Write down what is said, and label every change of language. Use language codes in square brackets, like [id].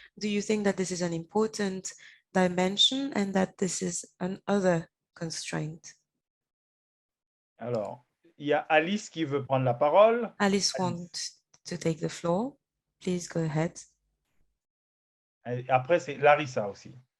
[en] Do you think that this is an important dimension and that this is another constraint? [fr] Alors, il y a Alice qui veut prendre la parole. [en] Alice wants to take the floor. Please go ahead. [fr] Et après, c'est Larissa aussi.